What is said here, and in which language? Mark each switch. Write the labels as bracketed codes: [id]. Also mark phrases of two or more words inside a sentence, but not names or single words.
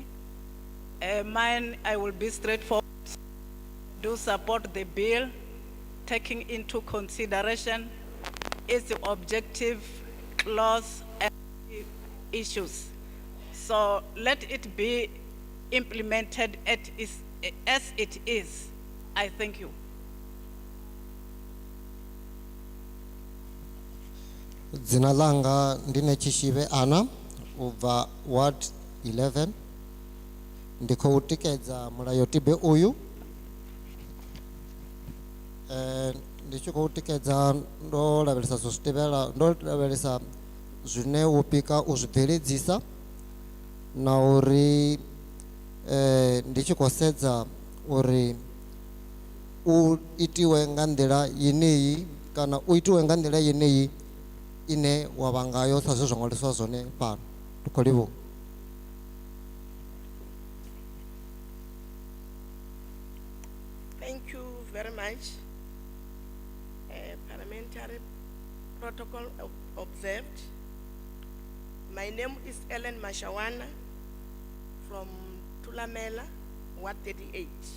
[en] Mine, I will be straightforward. Do support the bill, taking into consideration its objective, clause, and issues. So let it be implemented as it is. I thank you. [ve] Dzina langa ndi Nechishive Anna ubva Ward 11 ndi khou tikedza mulayotibe uyu ndi tshi khou tikedza ndo lavhelesa zwo zwitevhela ndo lavhelesa zwine wo pika u zwi bveledzisa na uri ndi tshi khou sedza uri u itiwe nga nḓila yeneyi kana u itiwe nga nḓila yeneyi ine wa vha ngayo sa zwe zwa ṅwaliswa zwone fhano. Ndi khou livhuwa. [en] Thank you very much. Parliamentary protocol observed. My name is Ellen Mashawana from Tulamela, Ward 38.